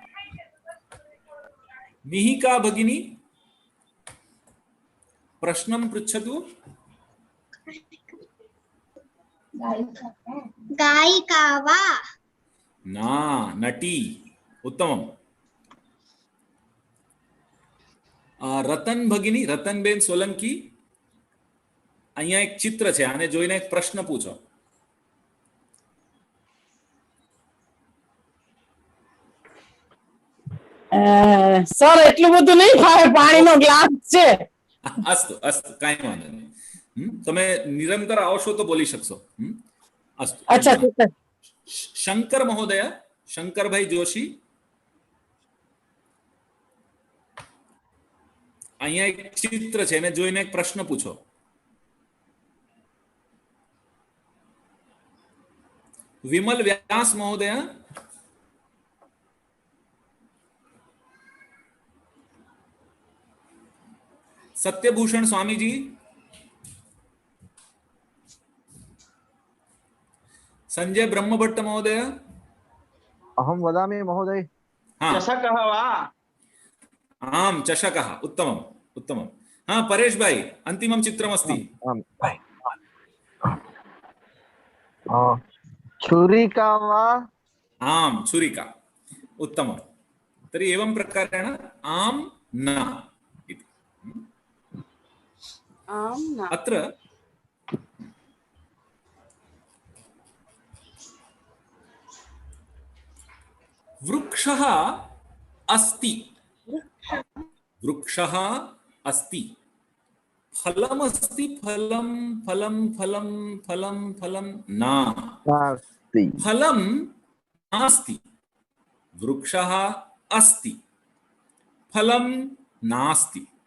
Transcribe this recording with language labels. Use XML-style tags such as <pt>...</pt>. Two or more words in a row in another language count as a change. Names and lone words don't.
<sa>मिहिका भगिनी, प्रश्नं पृच्छतु। गायिका वा? ना, नटी। उत्तमम्। रतन भगिनी, रतनबेन सोलंकी,</sa> <gu>અહીંયા એક ચિત્ર છે, આને જોઈને એક પ્રશ્ન પૂછો. સર એટલું બધું નહીં થાય, પાણીનો ગ્લાસ છે. અસ્તુ અસ્તુ, કાંઈ વાંધો નહીં. તમે નિરંતર આવશો તો બોલી શકશો. અસ્તુ. અચ્છા, ઠીક છે. શંકર મહોદય, શંકરભાઈ જોશી, અહીંયા એક ચિત્ર છે, એને જોઈને એક પ્રશ્ન પૂછો.</gu> <sa>विमल व्यास महोदय, सत्यभूषण स्वामी जी, संजय ब्रह्मभट्ट महोदय। अहं वदामि महोदय। चषकः वा? आम, चषकः। उत्तमम् उत्तमम्। हाँ, परेश भाई, अंतिमं चित्रमस्ति। छुरिका वा? आम, छुरिका। उत्तमम्। तर्हि एवं प्रकारेण आम न इति। अत्र वृक्षः अस्ति, वृक्षः अस्ति, फलमस्ति, फलं फलं फलं फलं फलं नास्ति, फलं नास्ति, वृक्षः अस्ति, फलं नास्ति।</sa>